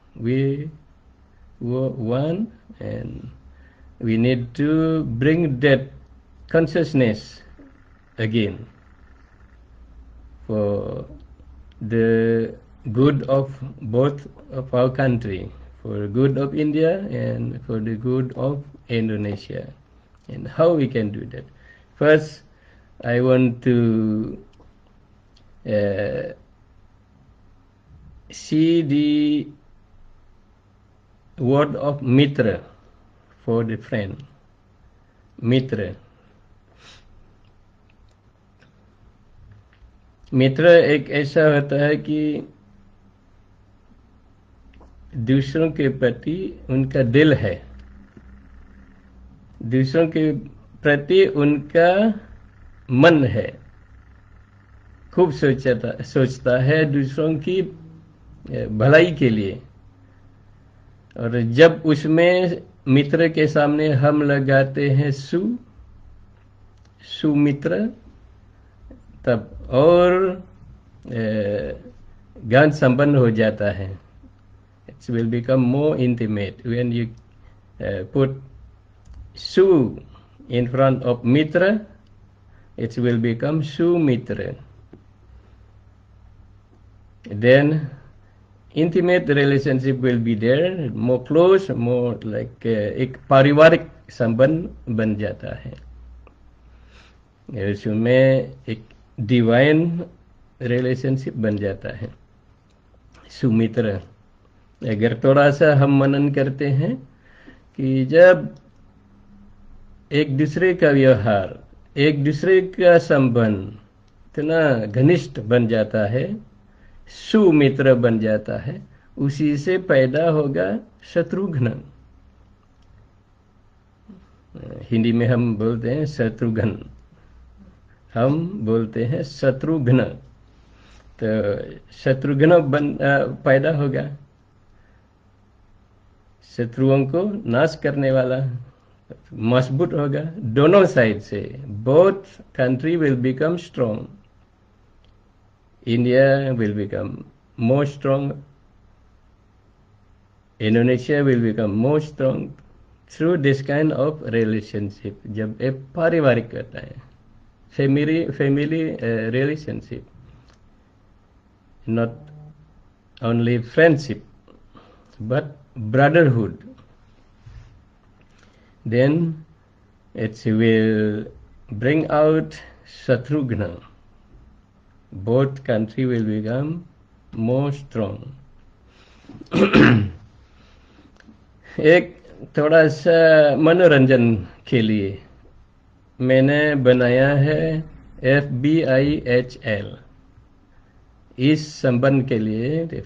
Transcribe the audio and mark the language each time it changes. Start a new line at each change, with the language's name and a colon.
English: We were one, and we need to bring that consciousness again for the good of both of our country, for the good of India and for the good of Indonesia. And how we can do that? First, I want to see the word of mitra for the friend.
Hindi: मित्र मित्र एक ऐसा होता है कि दूसरों के प्रति उनका दिल है, दूसरों के प्रति उनका मन है, खूब सोचता है दूसरों की भलाई के लिए। और जब उसमें मित्र के सामने हम लगाते हैं सुमित्र, तब और गहन संबंध हो जाता है।
English: It will become more intimate when you put su in front of mitra. It will become sumitra. Then intimate relationship will be there, more close, more like
Hindi: एक पारिवारिक संबंध बन जाता है। उसमें एक डिवाइन रिलेशनशिप बन जाता है। सुमित्र, अगर थोड़ा सा हम मनन करते हैं कि जब एक दूसरे का व्यवहार, एक दूसरे का संबंध इतना घनिष्ठ बन जाता है, सुमित्र बन जाता है, उसी से पैदा होगा शत्रुघ्न। हिंदी में हम बोलते हैं शत्रुघ्न, हम बोलते हैं शत्रुघ्न। तो शत्रुघ्न पैदा होगा, शत्रुओं को नाश करने वाला, मजबूत होगा दोनों साइड से।
English: Both country will become strong. India will become more strong. Indonesia will become more strong through this kind of relationship.
Hindi: जब एक पारिवारिक होता है,
English: family relationship, not only friendship but brotherhood, then it will bring out Shatrughna. Both country will become more strong.
Hindi: एक थोड़ा सा मनोरंजन के लिए मैंने बनाया है FBIHL इस संबंध के लिए।